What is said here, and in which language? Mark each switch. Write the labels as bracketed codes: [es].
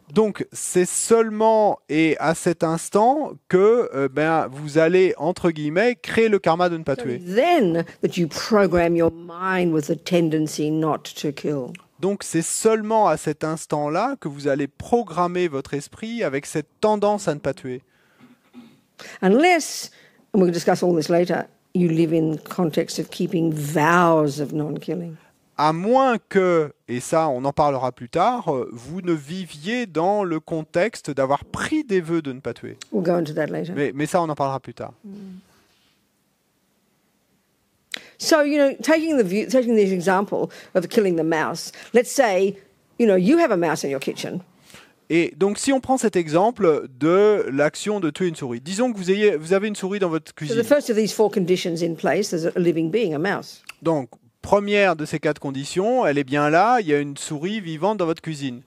[fr] Donc, c'est seulement et à cet instant que vous allez, entre guillemets, créer le karma de ne pas [en] It's only [fr] tuer. [en] then that you program your mind with the tendency not to kill. [fr] Donc, c'est seulement à cet instant-là que vous allez programmer votre esprit avec cette tendance à ne pas tuer. [en] Unless, and we'll discuss all this later, you live in the context of keeping vows of non-killing. [fr] À moins que, et ça on en parlera plus tard, vous ne viviez dans le contexte d'avoir pris des vœux de ne pas tuer. [en] We'll go into that later. [fr] Mais ça on en parlera plus tard. [en] So, taking this example of killing the mouse, let's say, you have a mouse in your kitchen. [fr] Et donc si on prend cet exemple de l'action de tuer une souris, disons que vous avez une souris dans votre [en] So [fr] cuisine. [en] the first of these four conditions in place, there's a living being, a mouse. [fr] Donc première de ces quatre conditions, elle est bien là, il y a une souris vivante dans votre cuisine.